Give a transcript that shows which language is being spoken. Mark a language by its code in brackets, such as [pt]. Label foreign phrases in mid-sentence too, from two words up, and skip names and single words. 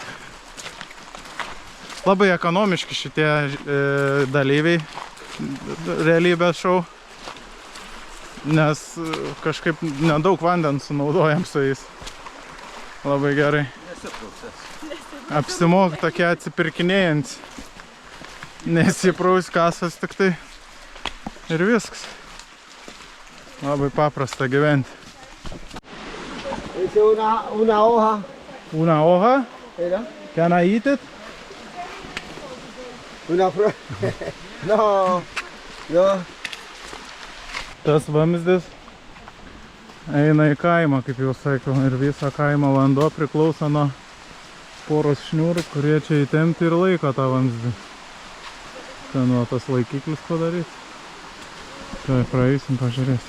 [lt] Labai ekonomiški šitie dalyviai realybės šou, nes kažkaip nedaug vandens sunaudojam su jais. Labai gerai. Apsimok tokie atsipirkinėjant, nesipraus kasos tik tai ir viskas. Labai paprasta gyventi. [es] Es una hoja. Una hoja? ¿Era? [en] Can I eat it? [es] Una flor. No. No. [lt] Tas vamzdis eina į kaimą, kaip jau sakiau, ir viso kaimo vanduo priklauso nuo poros šniūrų, kurie čia įtempti ir laiko tą vamzdį. Ten va tas laikiklis padarys. Tai praeisim, pažiūrėsim.